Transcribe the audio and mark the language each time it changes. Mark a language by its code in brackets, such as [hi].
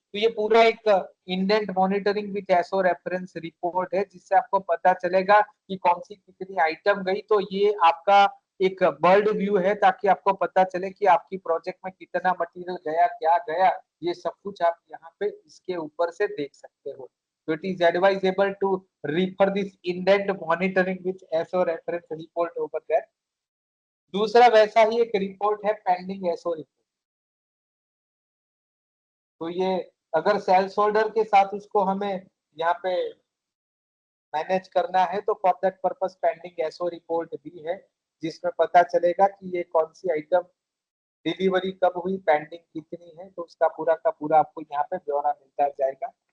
[hi] तो ये पूरा एक indent monitoring with SO reference report है, जिससे आपको पता चलेगा कि कौन सी कितनी आइटम गई। तो ये आपका एक बर्ड व्यू है, ताकि आपको पता चले कि आपकी प्रोजेक्ट में कितना मटेरियल गया, क्या गया, ये सब कुछ आप यहाँ पे इसके ऊपर से देख सकते हो। तो [en] It is advisable to refer this indent monitoring with SO reference report over there। [hi] दूसरा वैसा ही एक रिपोर्ट है पेंडिंग SO रिपोर्ट। तो ये अगर सेल्स होल्डर के साथ उसको हमें यहाँ पे मैनेज करना है तो [en] for that purpose [hi] pending SO report भी है, जिसमें पता चलेगा कि ये कौन सी आइटम डिलीवरी कब हुई, पेंडिंग कितनी है, तो उसका पूरा का पूरा आपको यहाँ पे ब्यौरा मिलता जाएगा।